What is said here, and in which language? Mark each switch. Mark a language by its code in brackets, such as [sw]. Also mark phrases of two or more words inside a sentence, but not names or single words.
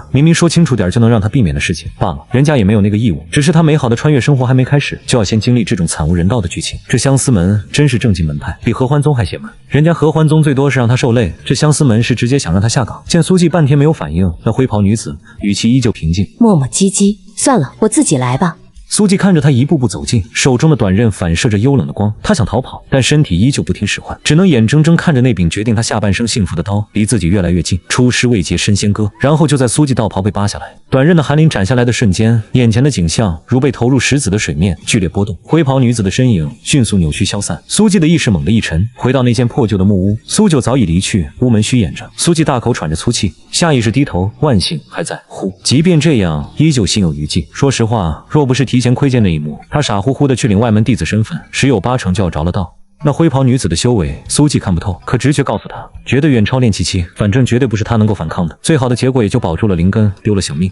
[zh] 明明說清楚點就能讓他避免的事情，罷了，人家也沒有那個義務。只是他美好的穿越生活還沒開始，就要先經歷這種慘無人道的劇情。這相思門真是正經門派，比合歡宗還邪門。人家合歡宗最多是讓他受累，這相思門是直接想讓他下崗。見蘇季半天沒有反應，那灰袍女子語氣依舊平靜，磨磨唧唧，算了，我自己來吧。蘇季看着他一步步走近，手中的短刃反射着幽冷的光。他想逃跑，但身体依舊不听使喚，只能眼睜睜看着那柄決定他下半生幸福的刀離自己越來越近。出師未捷身先割，然後就在蘇季道袍被扒下来，短刃的寒鳞斬下來的瞬間，眼前的景象如被投入石子的水面，剧烈波動。灰袍女子的身影迅速扭曲消散，蘇季的意識猛地一沉，回到那間破舊的木屋。蘇九早已離去，屋門虛掩着。蘇季大口喘着粗氣，下意識低頭，萬幸還在。呼，即便這樣，依舊心有餘悸。說實話，若不是提前窺見那一幕，他傻乎乎的去領外門弟子身份，十有八成就要着了道。那灰袍女子的修為，蘇季看不透，可直覺告訴他，絕對遠超練氣期，反正絕對不是他能夠反抗的。最好的結果也就保住了靈根，丟了小命。